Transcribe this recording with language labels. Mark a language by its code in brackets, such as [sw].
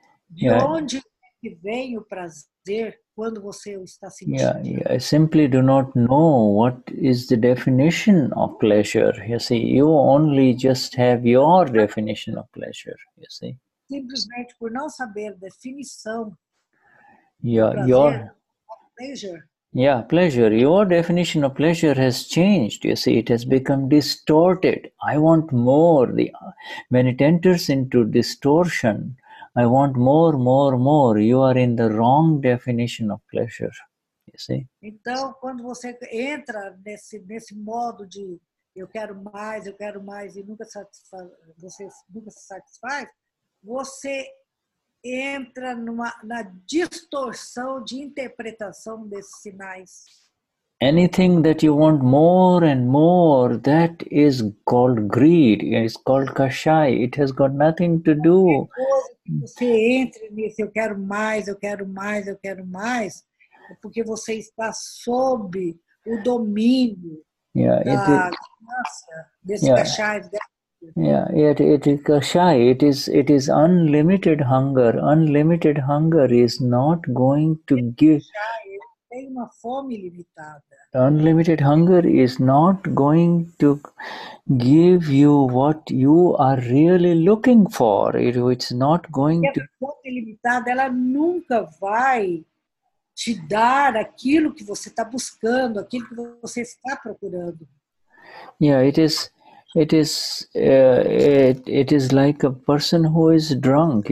[pt] de onde vem o prazer quando você o está sentindo. [en] I simply do not know what is the definition of pleasure. You see, you only just have your definition of pleasure. You see. [pt] Simplesmente por não saber a definição do prazer, [en] pleasure. Yeah, pleasure. Your definition of pleasure has changed. You see, it has become distorted. I want more. When it enters into distortion, I want more. You are in the wrong definition of pleasure. You see? [pt] Então, quando você entra nesse modo de eu quero mais e nunca você nunca se satisfaz, você entra na distorção de interpretação desses sinais. [en] Anything that you want more and more, that is called greed. It's called kashai. It has got nothing to do. [pt] Você entra nesse eu quero mais, é porque você está sob o domínio da ganância desse kashai. [en] It is kashai. It is unlimited hunger. Unlimited hunger is not going to give. [pt] Tem uma fome limitada. [en] Unlimited hunger is not going to give you what you are really looking for. It's not going to. [pt] A fome limitada, ela nunca vai te dar aquilo que você está buscando, aquilo que você está procurando. [en] It is like a person who is drunk.